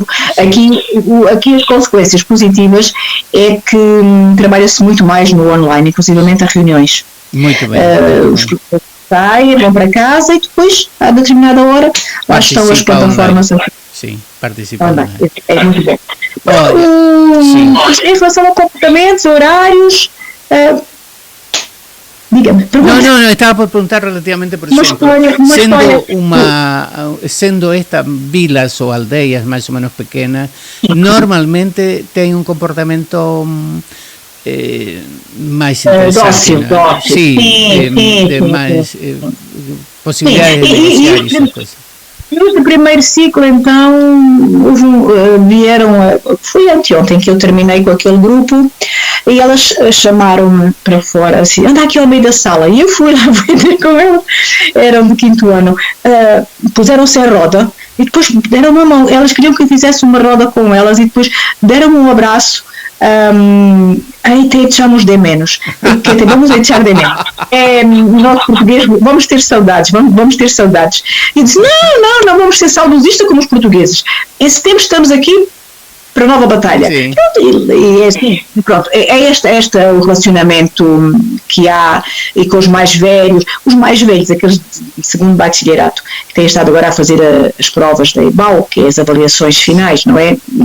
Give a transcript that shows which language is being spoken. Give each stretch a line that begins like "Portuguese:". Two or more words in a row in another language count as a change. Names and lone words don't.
Portuguese: Aqui as consequências positivas é que trabalha-se muito mais no online, inclusivamente a reuniões. Muito bem. Os professores saem, vão para casa e depois, a determinada hora, lá estão as plataformas. Sim, participam. É muito bom. Em relação a comportamentos, horários,
Spanish: dígame. No, estaba por preguntar relativamente, por ejemplo,
Portuguese: sendo estas vilas
Spanish: o aldeias más o menos pequeñas, normalmente tienen un comportamento más interesante. Dócil. Sí, más posibilidades de negociar y esas cosas.
Portuguese: No primeiro ciclo, então, vieram, foi anteontem que eu terminei com aquele grupo, e elas chamaram-me para fora, assim, anda aqui ao meio da sala, e eu fui lá aprender com elas, eram do 5º ano, puseram-se a roda, e depois deram uma mão, elas queriam que eu fizesse uma roda com elas, e depois deram-me um abraço, aí
Spanish: te echamos de menos, que te vamos echar de menos,
Portuguese: nós portugueses vamos ter saudades, e disse, não vamos ser saudosistas como os portugueses, em setembro estamos aqui para a nova batalha. E é assim, pronto, é este o relacionamento que há, e com os mais velhos, aqueles de segundo bachillerato, que têm estado agora a fazer as provas da EBAU, que é as avaliações finais, não é?